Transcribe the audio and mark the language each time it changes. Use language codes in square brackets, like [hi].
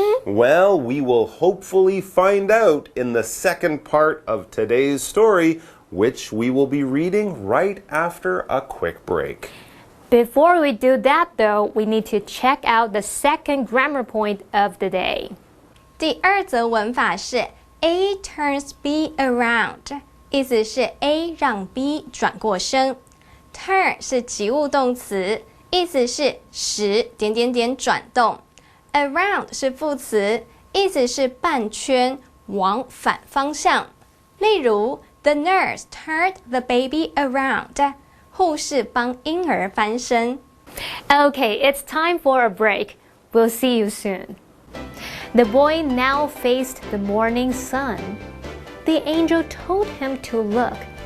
[en] Well, we will hopefully find out in the second part of today's story, which we will be reading right after a quick break. Before we do that, though, we need to check out the second grammar point of the day. [zh] 第二则文法是 A turns B around， 意思是 A 让 B 转过身。 Turn 是及物动词，意思是使转动。 Around 是副词，意思是半圈，往反方向。例如 [en] The nurse turned the baby around， [zh] 护士帮婴儿翻身。 [en] Okay, it's time for a break. We'll see you soon. The boy now faced the morning sun. The angel told him to look.